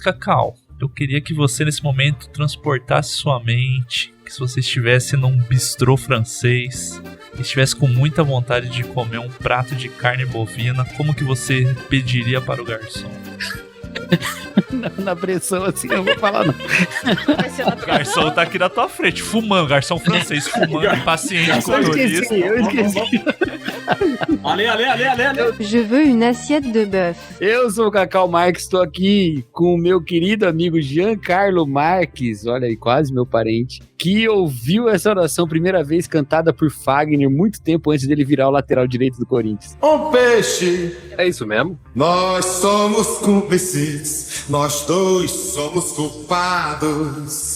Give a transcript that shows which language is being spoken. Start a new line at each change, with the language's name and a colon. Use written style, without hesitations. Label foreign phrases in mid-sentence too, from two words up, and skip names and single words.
Portuguese: Cacau, eu queria que você nesse momento transportasse sua mente, que se você estivesse num bistrô francês, estivesse com muita vontade de comer um prato de carne bovina, como que você pediria para o garçom? Na pressão assim, eu não vou falar não. O garçom tá aqui na tua frente, fumando, garçom francês fumando, impaciente com o turista. Eu esqueci.
French: Allez. Je veux une assiette de bœuf.
Portuguese: Eu sou o Cacau Marques, estou aqui com o meu querido amigo Giancarlo Marques, olha aí, quase meu parente, que ouviu essa oração primeira vez cantada por Fagner muito tempo antes dele virar o lateral direito do Corinthians. Um peixe. É isso mesmo? Nós somos cúmplices, nós dois somos culpados.